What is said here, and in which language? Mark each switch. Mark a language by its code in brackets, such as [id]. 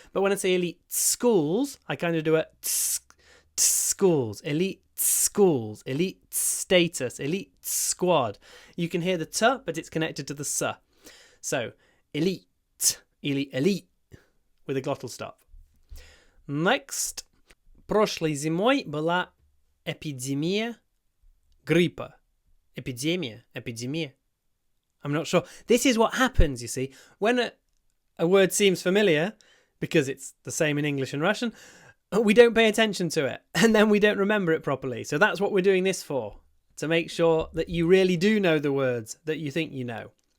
[en] But when I say elite schools, I kind of do a schools, elite schools, elite status, elite squad. You can hear the t, but it's connected to the s. So, elite, elite, elite, with a glottal stop. Next. [ru] Прошлой зимой была эпидемия гриппа. [en] Epidemia. I'm not sure. This is what happens, you see. When a word seems familiar, because it's the same in English and Russian, we don't pay attention to it, and then we don't remember it properly. So that's what we're doing this for, to make sure that you really do know the words that you think you know.